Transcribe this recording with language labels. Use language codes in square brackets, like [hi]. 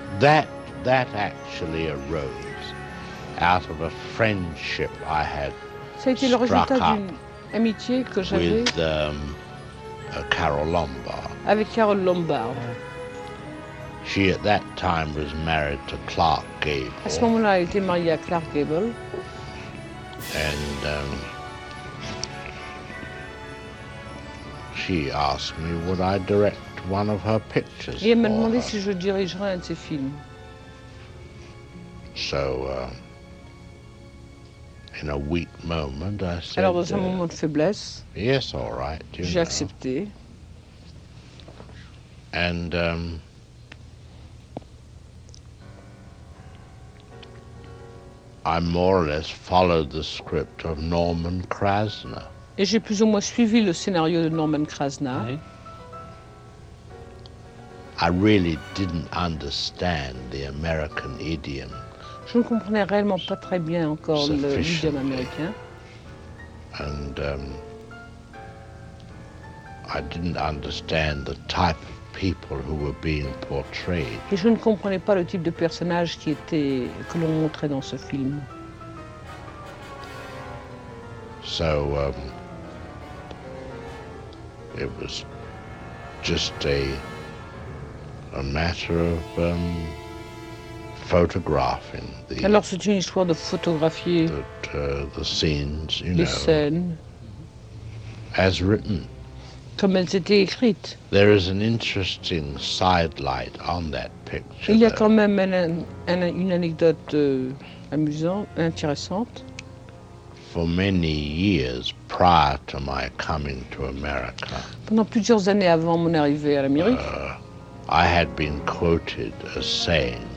[en] That actually arose out of a friendship I had struck up with Carol Lombard. [fr] Avec Carol Lombard. [en] She at that time was married to Clark Gable. [fr] À ce moment-là, elle était mariée à Clark Gable. [en] And she asked me, would I direct one of her pictures? [fr] Et elle m'a demandé si je dirigerais un de ses films. [en] So, in a weak moment, I said. [fr] Alors, dans un moment de faiblesse. [en] Yes, all right. [fr] J'ai accepté. [en] And I more or less followed the script of Norman Krasner. [fr] Et j'ai plus ou moins suivi le scénario de Norman Krasner. Mm-hmm. [en] I really didn't understand the American idiom. [fr] Je ne comprenais réellement pas très bien encore l'idiome américain. [en] And I didn't understand the type of people who were being portrayed. [fr] Et je ne comprenais pas le type de personnage qui était que l'on montrait dans ce film. [en] So it was just a matter of photographing the. [fr] Alors c'est une histoire de photographier [en] the scenes, you [fr] les scènes [en] as written. [fr] Comme elles étaient écrites. [en] There is an interesting sidelight on that picture. [fr] Il y a quand même une anecdote amusante, intéressante. [en] For many years prior to my coming to America. [fr] Pendant plusieurs années avant mon arrivée à l'Amérique. [en] I had been quoted as saying.